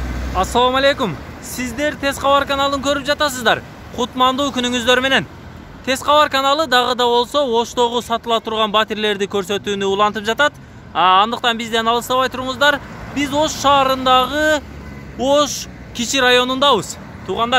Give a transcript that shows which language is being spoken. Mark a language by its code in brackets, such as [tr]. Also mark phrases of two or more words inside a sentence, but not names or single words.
[ar] السلام عليكم. [ky] Sizler Tez Xabar kanalын көрүп жатасыздар. Кутмандуу күнүңүздөр менен. Tez Xabar каналы дагы да болсо Оштогу сатыла турган батирлерди көрсөтүүнү улантып жатат. Андыктан бизден алыстабай туруңуздар. Биз Ош шаарындагы Ош кичи районундабыз. Туугандар.